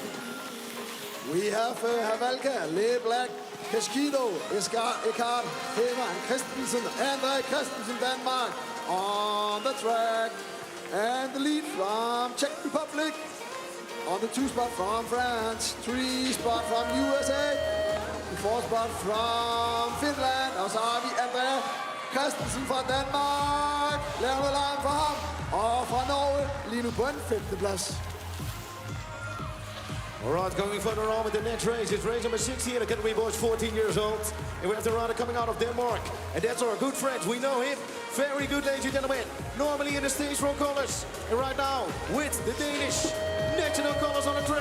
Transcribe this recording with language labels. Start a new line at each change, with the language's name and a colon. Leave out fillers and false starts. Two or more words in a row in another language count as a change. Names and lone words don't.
English: We have Havalka, Leblanc, Pesquido, Eckhart, Heman, Christensen, Andre Christensen, Denmark on the track. And the lead from Czech Republic. On the 2 spot from France, 3 spot from USA, the 4 spot from Finland.
Danish: Og så har vi Andre Christensen fra Danmark. Laver noget larm for ham. Og fra Norge, lige nu på en 5. plads.
English: All right, going further on with the next race. It's race number 60 in the category boys 14 years old. And we have the rider coming out of Denmark. And that's our good friend. We know him. Very good, ladies and gentlemen. Normally in the stage row colors. And right now with the Danish national colors on the track.